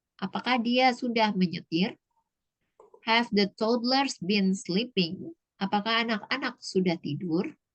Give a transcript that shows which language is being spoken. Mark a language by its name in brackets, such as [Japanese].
[Indonesian] Apakah dia sudah menyetir? [English] Have the toddlers been sleeping? [Indonesian] Apakah anak-anak sudah tidur?